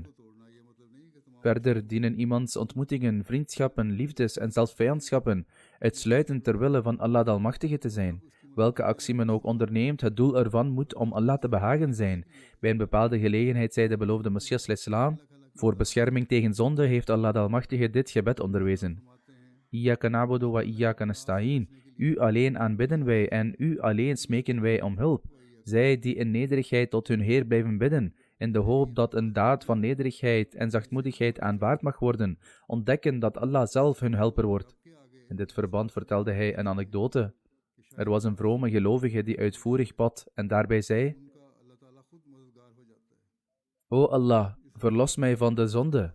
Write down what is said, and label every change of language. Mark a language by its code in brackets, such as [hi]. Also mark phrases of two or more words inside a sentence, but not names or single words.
[nl] Verder dienen iemands ontmoetingen, vriendschappen, liefdes en zelfs vijandschappen uitsluitend ter wille van Allah de Almachtige te zijn. Welke actie men ook onderneemt, het doel ervan moet om Allah te behagen zijn. Bij een bepaalde gelegenheid zei de beloofde Messias ***, voor bescherming tegen zonde heeft Allah de Almachtige dit gebed onderwezen. [ar] إياك نعبد وإياك نستعين. [nl] U alleen aanbidden wij en u alleen smeken wij om hulp. Zij die in nederigheid tot hun Heer blijven bidden, in de hoop dat een daad van nederigheid en zachtmoedigheid aanvaard mag worden, ontdekken dat Allah zelf hun helper wordt. In dit verband vertelde hij een anekdote. Er was een vrome gelovige die uitvoerig bad en daarbij zei: O Allah, verlos mij van de zonde.